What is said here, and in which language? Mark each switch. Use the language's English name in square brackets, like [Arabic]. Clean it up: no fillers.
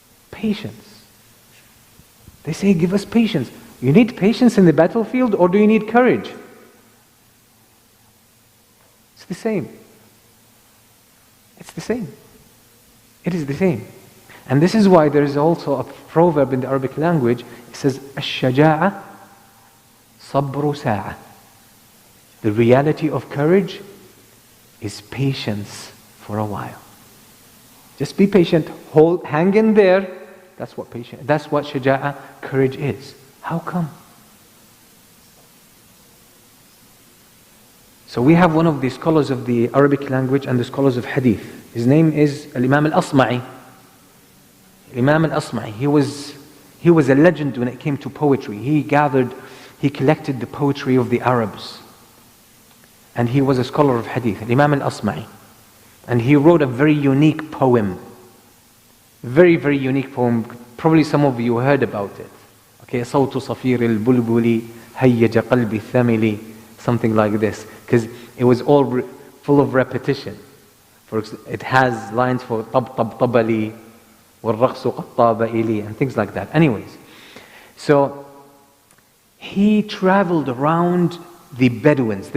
[English] Patience. They say, give us patience. You need patience in the battlefield, or do you need courage? It's the same. It's the same. It is the same. And this is why there is also a proverb in the Arabic language. It says, [Arabic] الشجاعة صبر ساعة. [English] The reality of courage is patience for a while. Just be patient, hang in there. That's what shaja'a, courage is. How come? So we have one of the scholars of the Arabic language and the scholars of hadith. His name is Imam al-Asma'i. Imam al-Asma'i. He was a legend when it came to poetry. He collected the poetry of the Arabs. And he was a scholar of hadith, Imam al-Asma'i. And he wrote a very unique poem. Very, very unique poem. Probably some of you heard about it. Okay, [Arabic] صوت صفير البلبل هيج قلبي الثمل. [English] Something like this. Because it was all full of repetition. It has lines for [Arabic] طب طب طبلي والرقص قد طاب إلي [English] and things like that. Anyways, so he traveled around the Bedouins.